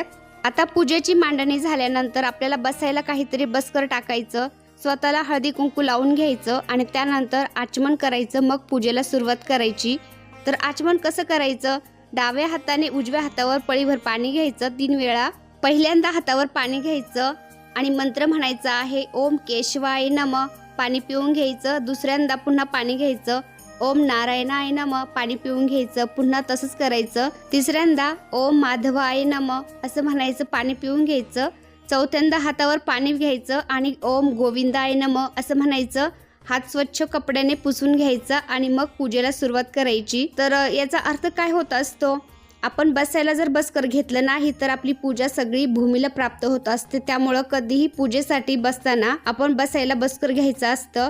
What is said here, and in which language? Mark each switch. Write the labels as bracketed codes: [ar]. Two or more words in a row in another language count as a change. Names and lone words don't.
[mr] आता पूजेची मांडणी झाल्यानंतर आपल्याला बसायला काहीतरी बसकर टाकायचं, स्वतःला हळदी कुंकू लावून घ्यायचं आणि त्यानंतर आचमन करायचं. मग पूजेला सुरुवात करायची. तर आचमन कसं करायचं? डाव्या हाताने उजव्या हातावर पळीभर पाणी घ्यायचं 3 वेळा. पहिल्यांदा हातावर पाणी घ्यायचं आणि मंत्र म्हणायचा आहे, [sa] ओम केशवाय नमः, [mr] पाणी पिऊन घ्यायचं. दुसऱ्यांदा पुन्हा पाणी घ्यायचं, [sa] ओम नारायणाय नमः, [mr] पाणी पिऊन घ्यायचं. पुन्हा तसंच करायचं. तिसऱ्यांदा [sa] ओम माधवाय नमः [mr] असं म्हणायचं, पाणी पिऊन घ्यायचं. चौथ्यांदा हातावर पाणी घ्यायचं आणि [sa] ओम गोविंदाय नमः [mr] असं म्हणायचं. हात स्वच्छ कपड्याने पुसून घ्यायचा आणि मग पूजेला सुरुवात करायची. तर याचा अर्थ काय होत असतो? आपण बसायला जर बसकर घेतलं नाही तर आपली पूजा सगळी भूमीला प्राप्त होत असते. त्यामुळं कधीही पूजेसाठी बसताना आपण बसायला बसकर घ्यायचं असतं.